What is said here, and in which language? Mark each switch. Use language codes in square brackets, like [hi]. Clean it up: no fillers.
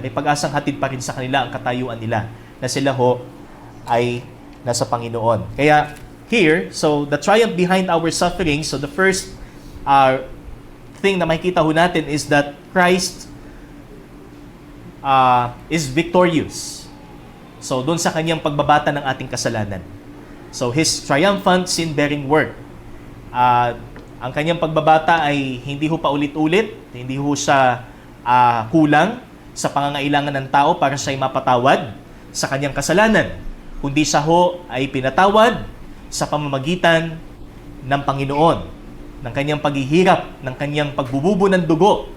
[tl] May pag-asang hatid pa rin sa kanila ang katayuan nila na sila ho ay nasa Panginoon. [en] Kaya here, so the triumph behind our suffering, so the first thing [tl] na makikita ho natin [en] is that Christ is victorious. [tl] So, doon sa kanyang pagbabata ng ating kasalanan. [en] So, His triumphant sin-bearing work. [tl] Ang kanyang pagbabata ay hindi ho paulit-ulit, hindi ho siya kulang sa pangangailangan ng tao para siya ay mapatawad sa kanyang kasalanan. Kundi siya ho ay pinatawad sa pamamagitan ng Panginoon, ng kanyang paghihirap, ng kanyang pagbububo ng dugo.